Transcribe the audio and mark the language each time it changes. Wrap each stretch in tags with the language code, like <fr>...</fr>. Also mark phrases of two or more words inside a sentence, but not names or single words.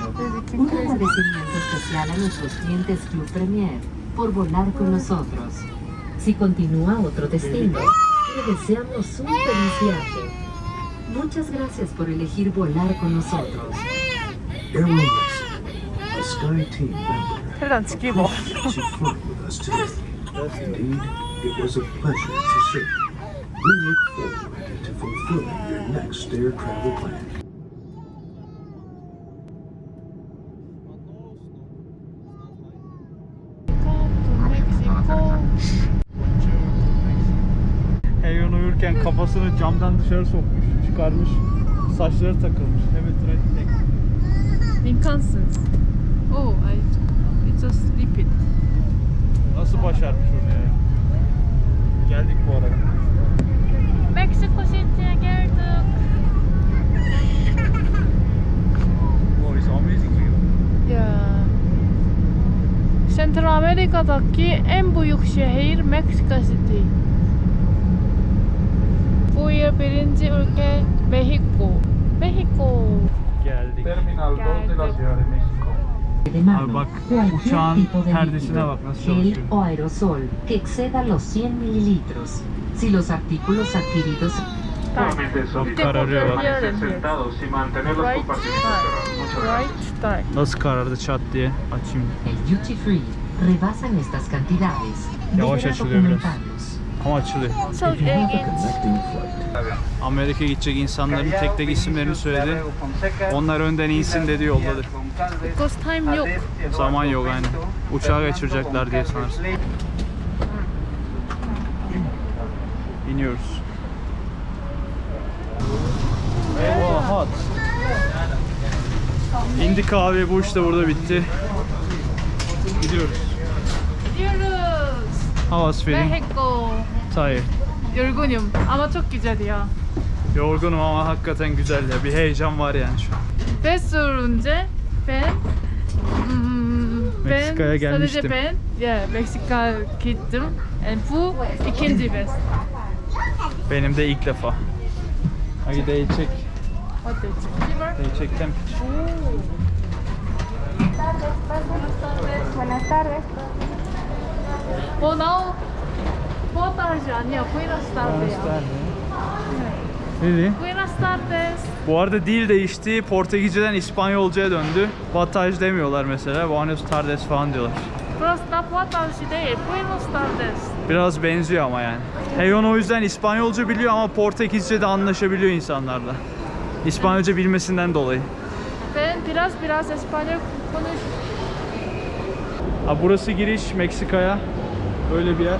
<es>Un agradecimiento especial a nuestros clientes Club Premier por volar con nosotros. Si continúa otro destino, le deseamos un feliz viaje. Muchas gracias por elegir volar con nosotros.</es> <en>Aeromexico, a Sky Team member,</en> <ko>일단 지키고.</ko> <en>to fly with us today. Indeed, it was a pleasure to serve you. We look forward to fulfilling your next air travel plan.</en> <tr>Heyon uyurken kafasını camdan dışarı sokmuş, çıkarmış. Saçları takılmış. Evet, trafik. İmkansız.</tr> <en>Oh, it's a sleeping.</en> <tr>Nasıl başarmış onu ya? Geldik bu arada. Meksiko City'ye geldik.</tr> <en>Oh, it's amazing view.</en> <tr>Ya. Central Amerika'daki en büyük şehir Meksiko City. Bu yıl birinci ülke Mexico. Mexico. Geldik.</tr> <es>Terminal 2 de la Ciudad de México. De mano,</es> <tr>Abi bak,</tr> <es>cualquier</es> <tr>uçağın</tr> <es>tipo de</es> <tr>perdesine</tr> <es>líquido,</es> <tr>bak nasıl</tr> <es>gel</es> <tr>çalışıyor.</tr> <es>o aerosol que exceda los 100 mililitros. Si los artículos adquiridos Solamente</es> <tr>Bak kararıyor bak.</tr> <es>sentados y mantener los</es> <en>Right</en> <es>compartimentos cerrados. Muchas gracias.</es> <en>Right start.</en> <tr>Nasıl karardı çat diye açayım.</tr> <es>el duty free rebasan estas cantidades.</es> <tr>Yavaş</tr> <es>Deberá</es> <tr>açılıyor biraz.</tr> <es>documentarlos.</es> <tr>Ama açılıyor. Çok</tr> <en>If you have a</en> <tr>ilginç.</tr> <en>connecting flight,</en> <tr>Amerika'ya gidecek insanların tek tek isimlerini söyledi. Onlar önden insin dedi, yolladı.</tr> <en>Because time yok.</en> <tr>Zaman yok yani. Uçağa kaçıracaklar diye sanırsın. İniyoruz. Eyvah, hot. İndik abi, bu işte burada bitti. Gidiyoruz. Gidiyoruz.</tr> <en>How was feeling? Mexico. Tired.</en> <tr>Yorgunum ama çok güzel ya. Yorgunum ama hakikaten güzel ya. Bir heyecan var yani şu an. 5 yıl önce ben Meksika'ya gelmiştim. Sadece ben Meksika gittim. And bu ikinci vez. Benim de ilk defa. Hadi</tr> <en>they check. What they check? Fever? They check temperature. Oh no.</en> <es>Buenas tardes 아니야. Buenas tardes.</es> <en>Really?</en> <es>Buenas tardes.</es> <tr>Bu arada dil değişti. Portekizceden İspanyolcaya döndü. Bataj demiyorlar mesela.</tr> <es>Buenos tardes</es> <tr>falan diyorlar. Burası da</tr> <es>buenas tardes</es> <tr>değil.</tr> <es>Buenas tardes.</es> <tr>Biraz benziyor ama yani. Heyon o yüzden İspanyolca biliyor ama Portekizce de anlaşabiliyor insanlarla. İspanyolca bilmesinden dolayı. Ben biraz İspanyol konuş. Ha, burası giriş Meksika'ya. Böyle bir yer.</tr>